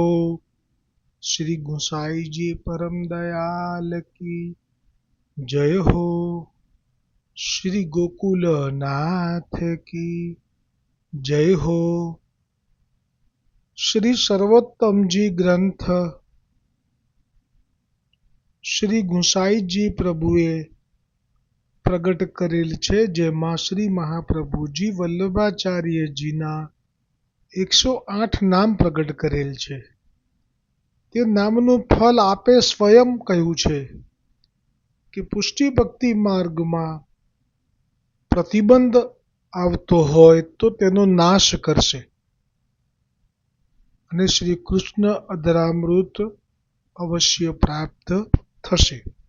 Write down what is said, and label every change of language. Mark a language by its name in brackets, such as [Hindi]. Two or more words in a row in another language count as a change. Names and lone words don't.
[Hindi] श्री गोसाई जी परम दयाल की जय हो। श्री गोकुल नाथ की जय हो। [Gujarati] શ્રી સર્વોત્તમ જી ગ્રંથ શ્રી ગોસાઈ જી પ્રભુએ પ્રગટ કરેલ છે, જેમાં શ્રી મહાપ્રભુજી વલ્લભાચાર્યજીના 108 નામ પ્રગટ કરેલ છે. તે નામનું ફલ આપે સ્વયં કહ્યું છે કે પુષ્ટિ ભક્તિ માર્ગમાં પ્રતિબંધ આવતો હોય તો તેનો નાશ કરશે અને શ્રી કૃષ્ણ અધરામૃત અવશ્ય પ્રાપ્ત થશે.